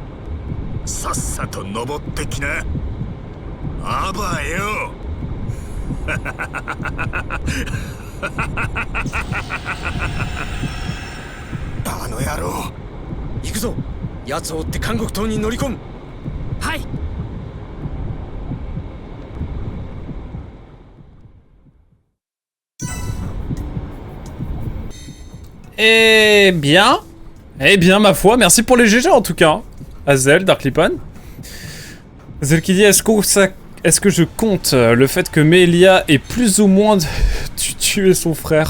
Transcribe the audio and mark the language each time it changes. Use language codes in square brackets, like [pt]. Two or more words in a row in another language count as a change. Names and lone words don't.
[ja] さっさと登ってきな。あばよ。あの野郎。行くぞ。奴を追って監獄島に乗り込む。はい。 [fr] Eh bien, ma foi, merci pour les GG en tout cas. Azel, Darklipon. Azel qui dit, est-ce que je compte le fait que Melia ait plus ou moins tué son frère?